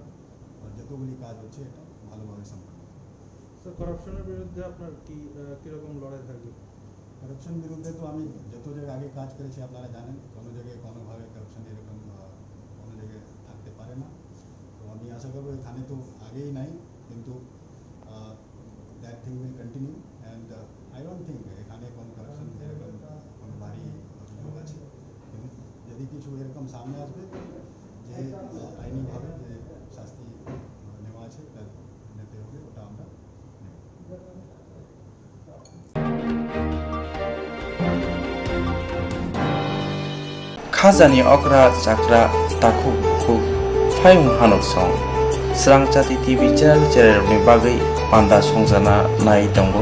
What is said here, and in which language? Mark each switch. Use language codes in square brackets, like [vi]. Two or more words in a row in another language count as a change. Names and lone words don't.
[bn] আর যতগুলি কাজ হচ্ছে এটা ভালোভাবে সম্পন্ন। স্যার, করাপশনের বিরুদ্ধে আপনার কীরকম লড়াই থাকবে? করাপশন বিরুদ্ধে তো আমি যত জায়গায় আগে কাজ করেছি আপনারা জানেন, কোনো জায়গায় কোনোভাবে করাপশন এরকম কোনো জায়গায় থাকতে পারে না। তো আমি আশা করবো এখানে তো আগেই নাই, কিন্তু [en] that thing will continue. and I don't think [bn] এখানে কোনো করাপশন এরকম কোনো ভারী অভিযোগ আছে। কিন্তু যদি কিছু এরকম সামনে আসবে যে আইনিভাবে যে শাস্তি নেওয়া আছে ওটা নিতে হবে, ওটা আমরা নেব। [trp] Khazani okra chakra taku ku phayung hanok song. Swrangchati [en] TV channel [trp] ni bagai panda songjana nai tongo.